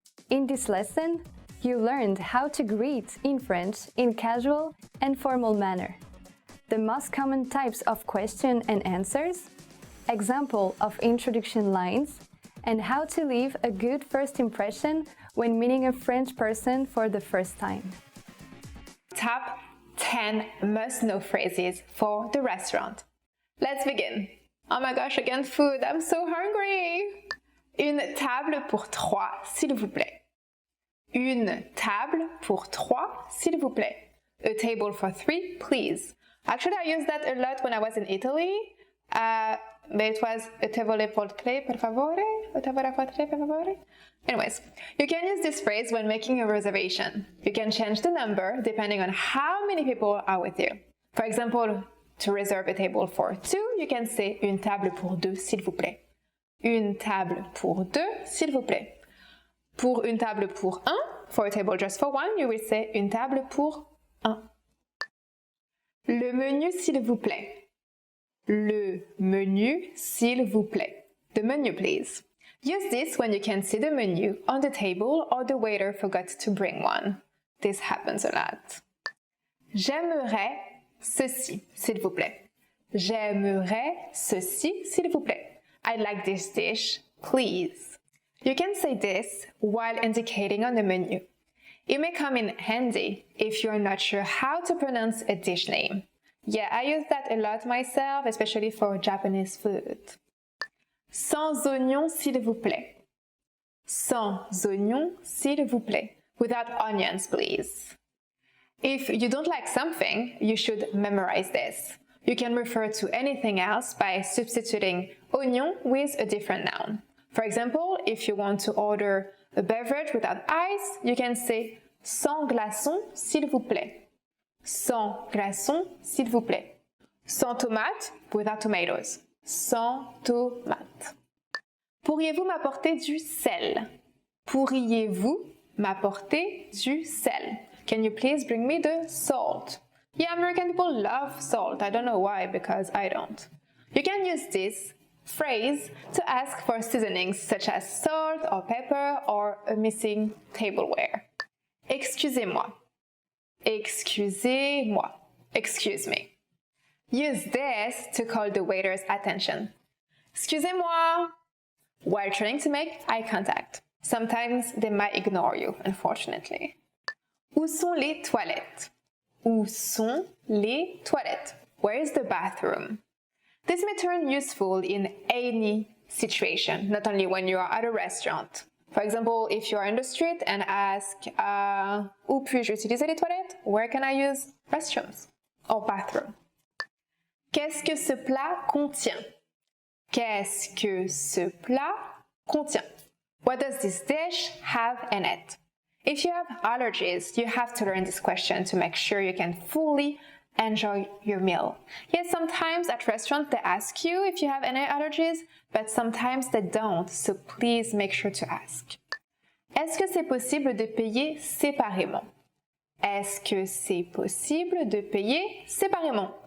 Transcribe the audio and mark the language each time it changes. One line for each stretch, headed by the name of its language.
English: In this lesson, you learned how to greet in French in casual and formal manner, the most common types of question and answers, example of introduction lines, and how to leave a good first impression when meeting a French person for the first time. Top 10 must-know phrases for the restaurant. Let's begin. Oh my gosh, again food, I'm so hungry!
French: Une table pour 3, s'il vous plaît. Une table pour 3, s'il vous plaît.
English: A table for 3, please. Actually, I used that a lot when I was in Italy. But it was a table pour 3,
Italian: per favore.
English: A table pour 3,
Italian: per favore.
English: Anyways, you can use this phrase when making a reservation. You can change the number depending on how many people are with you. For example, to reserve a table for 2, you can say
French: une table pour 2, s'il vous plaît. Une table pour 2, s'il vous plaît. Pour une table pour 1,
English: for a table just for 1, you will say
French: une table pour 1. Le menu, s'il vous plaît. Le menu, s'il vous plaît.
English: The menu, please. Use this when you can see the menu on the table or the waiter forgot to bring one. This happens a lot.
French: J'aimerais ceci, s'il vous plaît. J'aimerais ceci, s'il vous plaît.
English: I'd like this dish, please. You can say this while indicating on the menu. It may come in handy if you're not sure how to pronounce a dish name. Yeah, I use that a lot myself, especially for Japanese food.
French: Sans oignon, s'il vous plaît. Sans oignon, s'il vous plaît.
English: Without onions, please. If you don't like something, you should memorize this. You can refer to anything else by substituting oignon with a different noun. For example, if you want to order a beverage without ice, you can say
French: sans glaçons, s'il vous plaît. Sans glaçons, s'il vous plaît. Sans tomate,
English: without tomatoes.
French: Sans tomate. Pourriez-vous m'apporter du sel? Pourriez-vous m'apporter du sel?
English: Can you please bring me the salt? Yeah, American people love salt. I don't know why, because I don't. You can use this phrase to ask for seasonings such as salt or pepper or a missing tableware.
French: Excusez-moi. Excusez-moi.
English: Excuse me. Use this to call the waiter's attention. Excusez-moi. While trying to make eye contact. Sometimes they might ignore you, unfortunately.
French: Où sont les toilettes? Où sont les toilettes?
English: Where is the bathroom? This may turn useful in any situation, not only when you are at a restaurant. For example, if you are in the street and ask,
French: où puis-je utiliser les toilettes?
English: Where can I use restrooms or bathroom?
French: Qu'est-ce que ce plat contient? Qu'est-ce que ce plat contient?
English: What does this dish have in it? If you have allergies, you have to learn this question to make sure you can fully enjoy your meal. Yes, sometimes at restaurants they ask you if you have any allergies, but sometimes they don't, so please make sure to ask.
French: Est-ce que c'est possible de payer séparément? Est-ce que c'est possible de payer séparément?